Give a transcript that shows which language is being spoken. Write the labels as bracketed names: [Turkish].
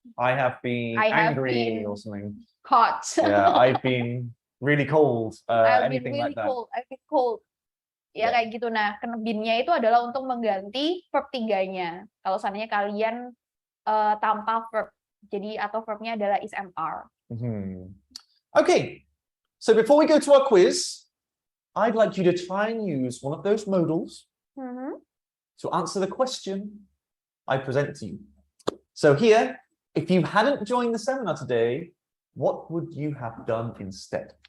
[English] have been angry or something. Hot. Yeah, I've been really cold. Anything like that. I've been cold. [Indonesian] Ya kayak gitu. Nah, been-nya itu adalah untuk mengganti verb 3-nya. Kalau seandainya kalian tanpa verb. Jadi atau verb-nya adalah is MR. [English] Okay. So before we go to our quiz, I'd like you to try and use one of those modals to answer the question I present to you. So here, if you hadn't joined the seminar today, what would you have done instead?